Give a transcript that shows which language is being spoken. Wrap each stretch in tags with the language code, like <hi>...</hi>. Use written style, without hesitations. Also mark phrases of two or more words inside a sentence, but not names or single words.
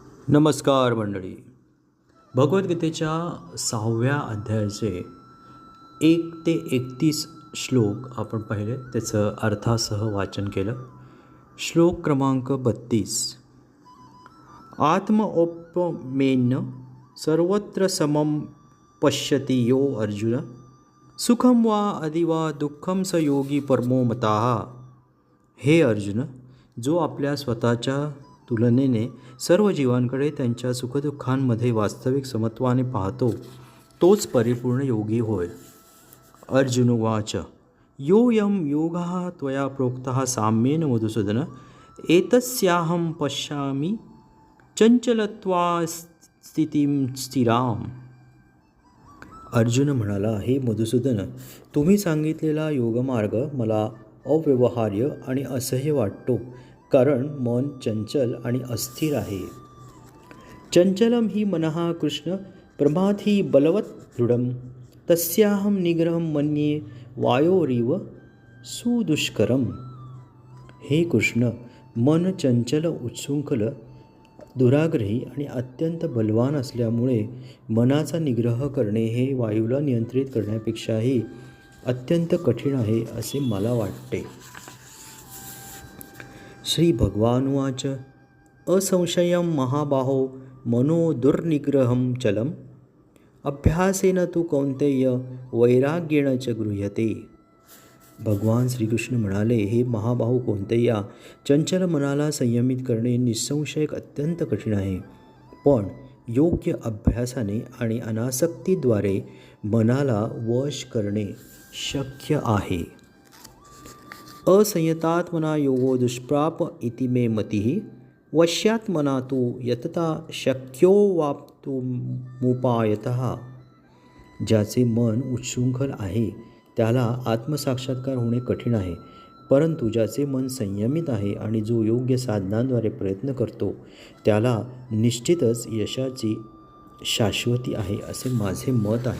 <mr>नमस्कार मंडळी. भगवद्गीतेच्या 6व्या अध्यायाचे 1 ते 31 श्लोक आपण पाहिले, त्याचं अर्थासह वाचन केलं. श्लोक क्रमांक 32.</mr> <sa>आत्मौपम्येन सर्वत्र समं पश्यति यो अर्जुन, सुखम वा अथवा वा दुःखम स योगी परमो मताः.</sa> <mr>हे अर्जुन, जो आपल्या स्वतःच्या तुलनेने सर्व जीवांकडे त्यांच्या सुखदुःखांमध्ये वास्तविक समत्वाने पाहतो, तोच परिपूर्ण योगी होय.</mr> <sa>अर्जुन उवाच. योऽयं योगः त्वया प्रोक्तः साम्येन मधुसूदन, एतस्याहं पश्यामि चंचलत्वा स्थितिं स्थिराम.</sa> <mr>अर्जुन म्हणाला, हे मधुसूदन, तुम्ही सांगितलेला योगमार्ग मला अव्यवहार्य आणि असह्य वाटतो, कारण मन चंचल आणि अस्थिर आहे.</mr> <sa>चंचलम ही मनः कृष्ण प्रमाथी बलवत दृढम, तस्याहम निग्रहम मन्ये वायोरिव सुदुष्करम.</sa> <mr>हे कृष्ण, मन चंचल, उच्छृंखल, दुराग्रही आणि अत्यंत बलवान असल्यामुळे मनाचा निग्रह करणे हे वायूला नियंत्रित करण्यापेक्षाही अत्यंत कठीण आहे असे मला वाटते.</mr> <sa>श्री भगवानुवाच. असंशयं महाबाहो मनो दुर्निग्रहं चलम्, अभ्यासेन तु कौन्तेय वैराग्येण च गृह्यते.</sa> <mr>भगवान श्रीकृष्ण म्हणाले, हे महाबाहो कौन्तेया, चंचल मनाला संयमित करणे निसंशयक अत्यंत कठीण आहे, पण योग्य अभ्यासाने आणि अनासक्तीद्वारे मनाला वश करणे शक्य आहे.</mr> <sa>असंयतात्मना योगो दुष्प्राप इति मे मतिः, वश्यात्मना तु यतता शक्यो वाप्तुमुपायतः.</sa> <mr>ज्याचे मन उच्छृंखल आहे त्याला आत्मसाक्षात्कार होणे कठीण आहे, परंतु ज्याचे मन संयमित आहे आणि जो योग्य साधनांद्वारे प्रयत्न करतो त्याला निश्चितच यशाची शाश्वती आहे असे माझे मत आहे.</mr>